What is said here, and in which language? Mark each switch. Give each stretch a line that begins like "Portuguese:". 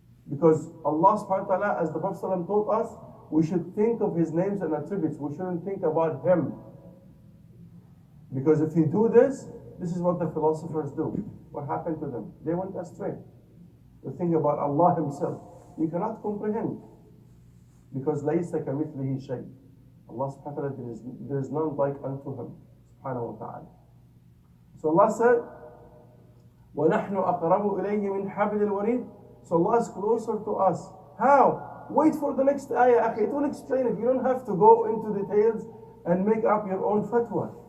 English: Because Allah subhanahu wa ta'ala, as the Prophet ﷺ taught us, we should think of His names and attributes. We shouldn't think about Him. Because if you do this, this is what the philosophers do. What happened to them? They went astray. They think about Allah Himself. You cannot comprehend. Because
Arabic: لَيْسَ كَمِثْلِهِ شَيْءٍ.
English: Allah subhanahu wa ta'ala, there is none like unto Him. Subhanahu wa ta'ala. So Allah said,
Arabic: وَنَحْنُ أَقْرَبُ إِلَيْهِ مِنْ حَبْلِ الْوَرِيدِ.
English: So Allah is closer to us. How? Wait for the next ayah. It will explain it. You don't have to go into details and make up your own fatwa.